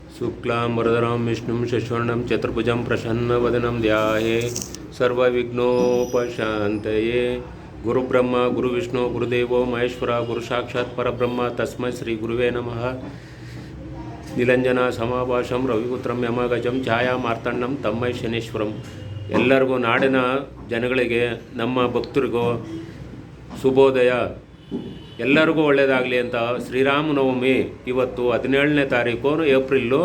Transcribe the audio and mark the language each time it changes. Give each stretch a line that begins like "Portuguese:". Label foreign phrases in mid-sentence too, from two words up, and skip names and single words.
Sanskrit: शुक्लांबरधरं विष्णुं शशिवर्णं चतुर्भुजं प्रसन्नवदनं ध्याये सर्वविघ्नोपशान्तये। गुरुब्रह्मा गुरुविष्णु गुरुदेवो महेश्वर गुरुसाक्षात् परब्रह्म तस्मै श्री गुरुवे नमः। ನಿಲಂಜನ ಸಮಾಭಾಷಂ ರವಿಪುತ್ರಂ ಯಮಗಜಂ ಛಾಯಾ ಮಾರ್ತಣ್ಣಂ ತಮ್ಮೈ ಶನೇಶ್ವರಂ.
Kannada: ಎಲ್ಲರಿಗೂ ನಾಡಿನ ಜನಗಳಿಗೆ ನಮ್ಮ ಭಕ್ತರಿಗೂ ಶುಭೋದಯ. ಎಲ್ಲರಿಗೂ ಒಳ್ಳೆಯದಾಗಲಿ ಅಂತ ಶ್ರೀರಾಮನವಮಿ ಇವತ್ತು 17ನೇ ತಾರೀಕು ಏಪ್ರಿಲ್ಲು.